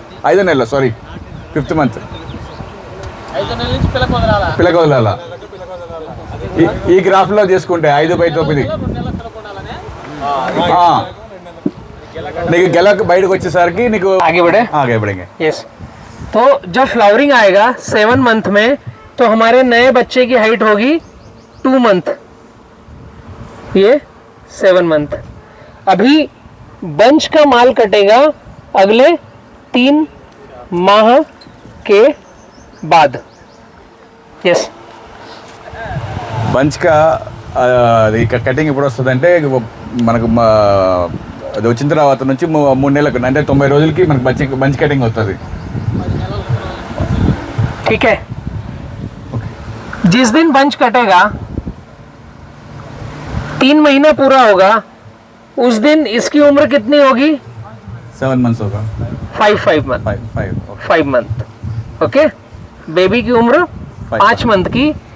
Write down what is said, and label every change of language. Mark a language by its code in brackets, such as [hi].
[te] 5వ నెలలో sorry 5th month 5 నెలల నుంచి పిల్లక వదలాలా. ఈ గ్రాఫ్లో చేసుకుంటే 5/9 నీకు గెల బయటకు వచ్చేసరికి నీకు [hi] आगे बढ़ेंगे. [en] Yes. [hi] तो जब फ्लावरिंग आएगा 7 मंथ में, तो हमारे नए बच्चे की हाइट होगी 2 मंथ, ये 7 मंथ. अभी बंच का माल कटेगा अगले 3 माह के बाद. [en] Yes. [te] బంచ్ కా అది కటింగ్ ఎప్పుడు వస్తుంది అంటే మనకు అది వచ్చిన తర్వాత నుంచి 3 నెలలకు అంటే 90 రోజులకి మనకు బంచ్ కటింగ్ వస్తుంది. [hi] ठीक है. जिस दिन बंच कटेगा 3 महीना पूरा होगा, उस दिन इसकी उम्र कितनी होगी? 7 मंथ्स होगा. 5 मंथ. 5 मंथ. ओके. बेबी की उम्र 5 मंथ की.